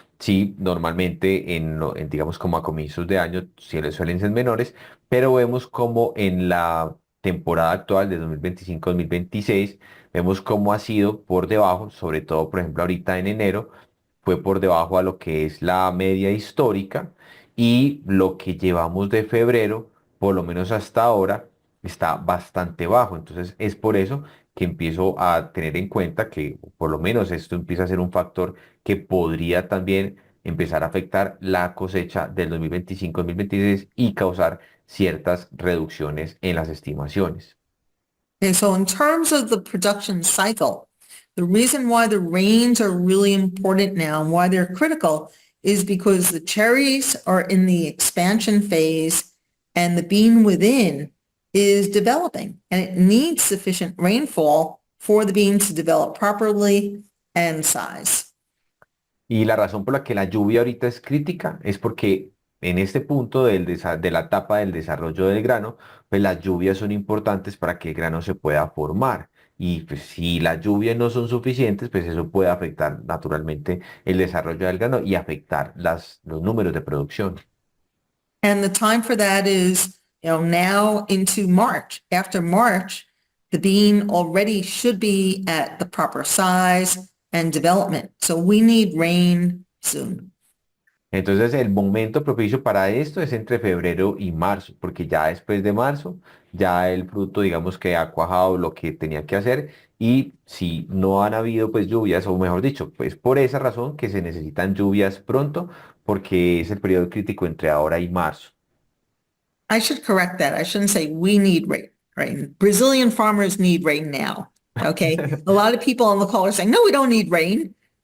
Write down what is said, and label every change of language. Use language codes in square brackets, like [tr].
[es] Sí, normalmente digamos como a comienzos de año suelen ser menores, pero vemos como en la temporada actual de 2025-2026, vemos cómo ha sido por debajo, sobre todo, por ejemplo, ahorita en enero, fue por debajo a lo que es la media histórica y lo que llevamos de febrero, por lo menos hasta ahora, está bastante bajo. Entonces, es por eso que empiezo a tener en cuenta que por lo menos esto empieza a ser un factor que podría también empezar a afectar la cosecha del 2025-2026 y causar ciertas reducciones en las estimaciones. [en] And so in terms of the production cycle, the reason why the rains are really important now and why they're critical is because the cherries are in the expansion phase and the bean within is developing, and it needs sufficient rainfall for the bean to develop properly and size. [es] Y la razón por la que la lluvia ahorita es crítica es porque en este punto de la etapa del desarrollo del grano, pues las lluvias son importantes para que el grano se pueda formar. Y pues, si las lluvias no son suficientes, pues eso puede afectar naturalmente el desarrollo del grano y afectar los números de producción. [en] And the time for that is, now into March. After March, the bean already should be at the proper size and development. So we need rain soon. [es] Entonces, el momento propicio para esto es entre febrero y marzo, porque ya después de marzo, ya el fruto, digamos que ha cuajado lo que tenía que hacer y si no han habido pues lluvias, o mejor dicho, pues por esa razón que se necesitan lluvias pronto, porque es el periodo crítico entre ahora y marzo. [en] I should correct that. I shouldn't say we need rain. Brazilian farmers need rain now. Okay. A lot of people on the call are saying, no, we don't need rain.